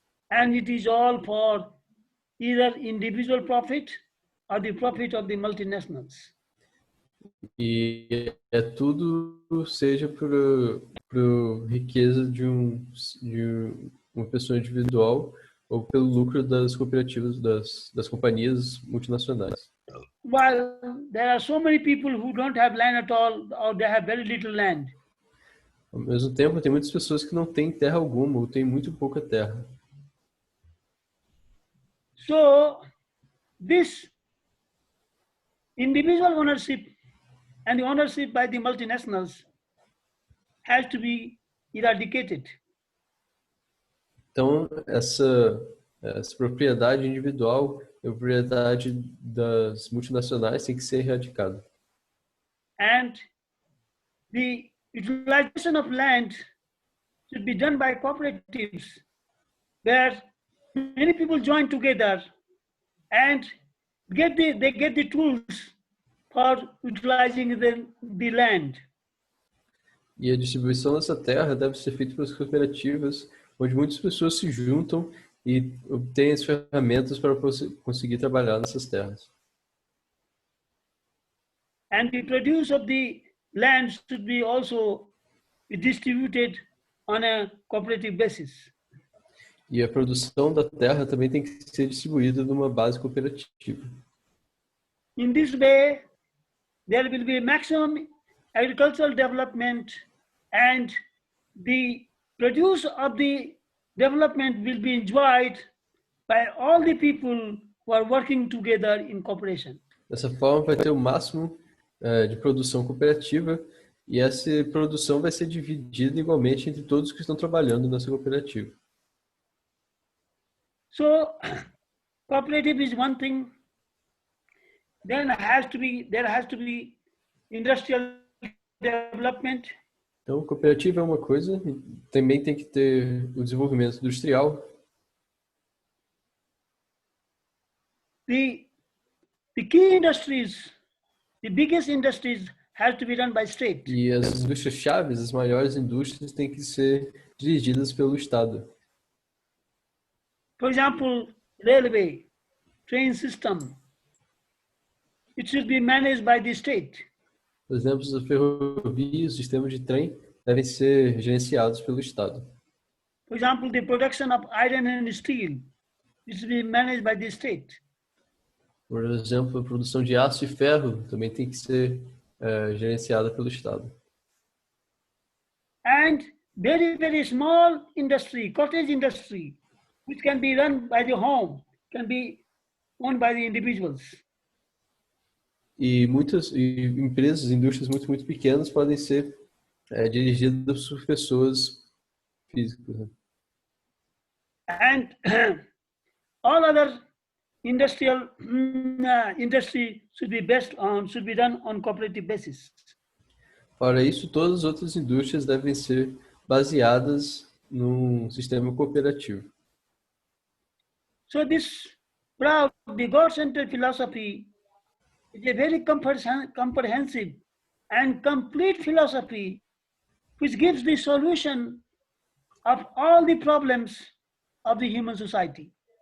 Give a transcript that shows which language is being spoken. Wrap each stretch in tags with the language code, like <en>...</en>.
<en>And it is all for either individual profit or the profit of the multinationals.</en> <pt>E é tudo seja por riqueza de uma pessoa individual ou pelo lucro das cooperativas, das companhias multinacionais.</pt> <en>While there are so many people who don't have land at all or they have very little land.</en> <pt>Ao mesmo tempo, tem muitas pessoas que não têm terra alguma ou têm muito pouca terra.</pt> <en>So, this individual ownership and the ownership by the multinationals has to be eradicated.</en> <pt>Então, essa propriedade individual e a propriedade das multinacionais tem que ser erradicada.</pt> <en>And the utilization of land should be done by cooperatives, where many people join together and they get the tools for utilizing the land.</en> <pt>E a distribuição dessa terra deve ser feita pelas cooperativas, onde muitas pessoas se juntam e obtêm as ferramentas para conseguir trabalhar nessas terras.</pt> <en>And the produce of the land should be also distributed on a cooperative basis.</en> <pt>E a produção da terra também tem que ser distribuída numa base cooperativa.</pt> <en>In this way, there will be maximum agricultural development, and the produce of the development will be enjoyed by all the people who are working together in cooperation.</en> <pt>Dessa forma, vai ter o máximo de produção cooperativa e essa produção vai ser dividida igualmente entre todos que estão trabalhando nessa cooperativa.</pt> <en>So, cooperative is one thing. Then there has to be industrial development.</en> <pt>Então, cooperativa é uma coisa, e também tem que ter o desenvolvimento industrial.</pt> <en>The key industries, the biggest industries, have to be run by state.</en> <pt>E as indústrias chaves, as maiores indústrias, têm que ser dirigidas pelo Estado.</pt> <en>For example, railway, train system, it should be managed by the state.</en> <pt>Por exemplo, as ferrovias, os sistemas de trem devem ser gerenciados pelo Estado.</pt> <en>For example, the production of iron and steel, it should be managed by the state.</en> <pt>Por exemplo, a produção de aço e ferro também tem que ser gerenciada pelo Estado.</pt> <en>And very, very small industry, cottage industry, which can be run by the home, can be owned by the individuals.</en> <pt>E muitas empresas, indústrias muito pequenas podem ser dirigidas por pessoas físicas. Né?</pt> <en>And all other industry should be done on cooperative basis.</en> <pt>Para isso, todas as outras indústrias devem ser baseadas num sistema cooperativo.</pt> <en>So this proud, the God-centered philosophy is a very comprehensive and complete philosophy which gives the solution of all the problems of the human society.</en>